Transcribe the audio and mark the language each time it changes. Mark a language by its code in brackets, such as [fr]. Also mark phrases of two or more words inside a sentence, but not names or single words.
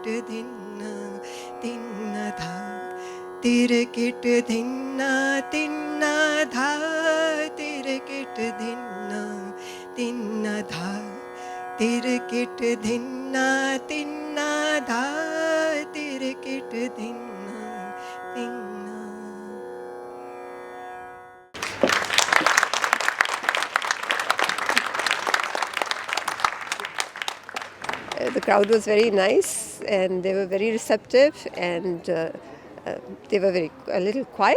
[en] dhinna tinna dha tirikit dhinna tinna dha tirikit dhinna tinna dha tirikit dhinna tinna dha tirikit dhinna tinna. The crowd was very nice and they were very receptive, and they were a little quiet.